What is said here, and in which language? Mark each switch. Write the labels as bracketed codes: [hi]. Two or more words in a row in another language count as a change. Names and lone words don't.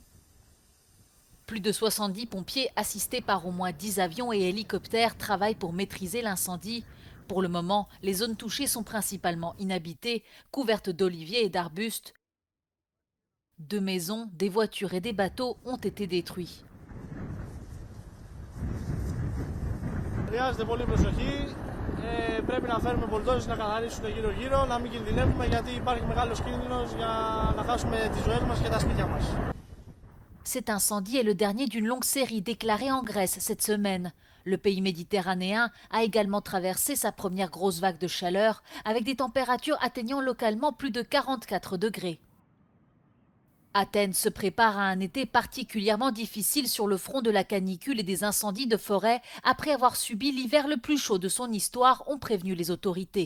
[fr] Plus de 70 pompiers, assistés par au moins 10 avions et hélicoptères, travaillent pour maîtriser l'incendie. Pour le moment, les zones touchées sont principalement inhabitées, couvertes d'oliviers et d'arbustes. 2 maisons, des voitures et des bateaux ont été détruits. [el] Πρέπει να φέρουμε μπουλντόζες να καθαρίσουν γύρω-γύρω, να μην κινδυνεύουμε γιατί υπάρχει μεγάλος κίνδυνος για να χάσουμε τις ζωές μας και τα σπίτια μας. [fr] Cet incendie est le dernier d'une longue série déclarée en Grèce cette semaine. Le pays méditerranéen a également traversé sa première grosse vague de chaleur avec des températures atteignant localement plus de 44 degrés. Athènes se prépare à un été particulièrement difficile sur le front de la canicule et des incendies de forêt après avoir subi l'hiver le plus chaud de son histoire, ont prévenu les autorités.